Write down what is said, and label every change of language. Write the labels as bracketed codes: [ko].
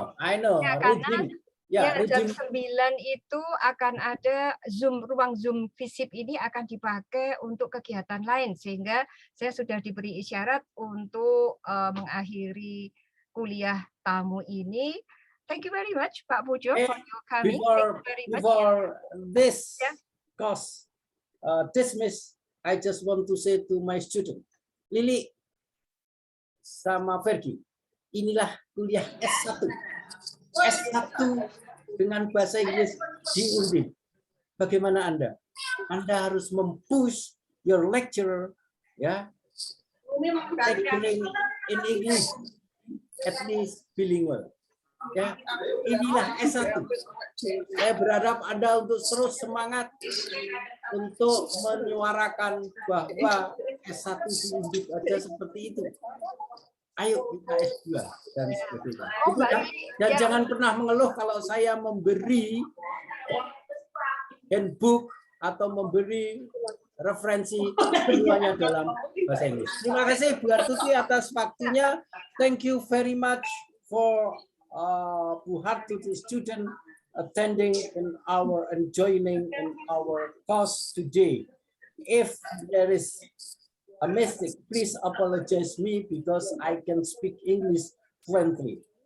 [en] I know. [id] Ya, karena jam 9 itu akan ada ruang Zoom visip ini akan dipakai untuk kegiatan lain, sehingga saya sudah diberi isyarat untuk mengakhiri kuliah tamu ini. [en] Thank you very much, Pak Pujo, for your coming. Before this course dismiss, I just want to say to my student, Lili sama Fergie, [id] inilah kuliah S1. S1 dengan bahasa Inggris di Undip. Bagaimana Anda? Anda harus mempush [en] your lecturer, ya, lecturing in English, at least bilingual. [id] Ya, inilah S1. Saya berharap Anda untuk terus semangat untuk menyuarakan bahwa S1 di Undip aja seperti itu. Ayo kita S2 dan sebagainya. Dan jangan pernah mengeluh kalau saya memberi handbook atau memberi referensi semuanya dalam bahasa Inggris. Terima kasih Bu Hartuti atas waktunya. [en] Thank you very much for Bu Hartuti student attending in our and joining in our course today. If there is a mistake, please apologize me because I can speak English fluently.